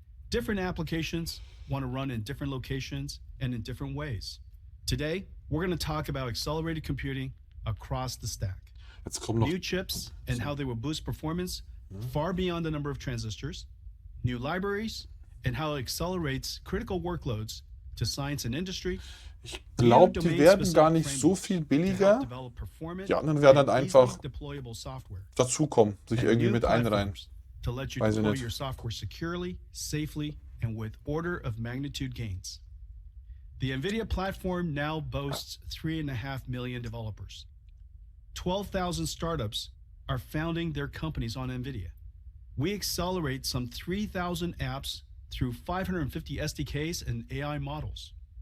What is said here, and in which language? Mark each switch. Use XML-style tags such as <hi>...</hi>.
<en>Different applications want to run in different locations and in different ways. Today, we're going to talk about accelerated computing across the stack.</en> <de>Jetzt kommen noch</de> <en>New chips and how they will boost performance far beyond the number of transistors, new libraries, and how it accelerates critical workloads to science and industry.</en> <de>Ich glaube, die werden gar nicht so viel billiger. Die anderen werden halt einfach dazukommen, sich irgendwie mit einreihen.</de> <en>To let you</en> <de>Weiß ich</de> <en>deploy</en> <de>nicht.</de> <en>your software securely, safely, and with order of magnitude gains. The NVIDIA platform now boasts 3.5 million developers. 12,000 startups are founding their companies on NVIDIA. We accelerate some 3,000 apps through 550 SDKs and AI models.</en>